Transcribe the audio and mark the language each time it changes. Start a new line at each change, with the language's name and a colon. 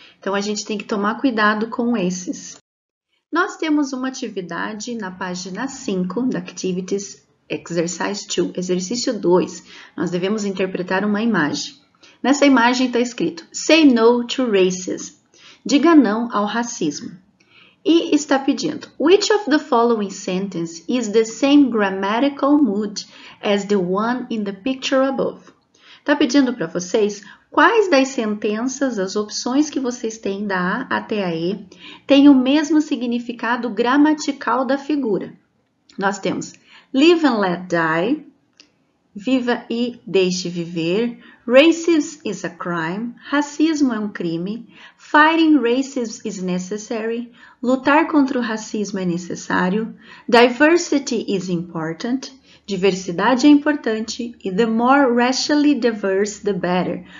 Portuguese: Então, a gente tem que tomar cuidado com esses. Nós temos uma atividade na página 5 da Activities Exercise 2, exercício 2. Nós devemos interpretar uma imagem. Nessa imagem está escrito,
English: say no to racism.
Portuguese: Diga não ao racismo. E está pedindo,
English: which of the following sentence is the same grammatical mood as the one in the picture above?
Portuguese: Está pedindo para vocês quais das sentenças, as opções que vocês têm da A até a E, têm o mesmo significado gramatical da figura.
English: Nós temos live and let die,
Portuguese: viva e deixe viver,
English: racism is a crime,
Portuguese: racismo é um crime,
English: fighting racism is necessary,
Portuguese: lutar contra o racismo é necessário,
English: diversity is important,
Portuguese: diversidade é importante e
English: the more racially diverse, the better.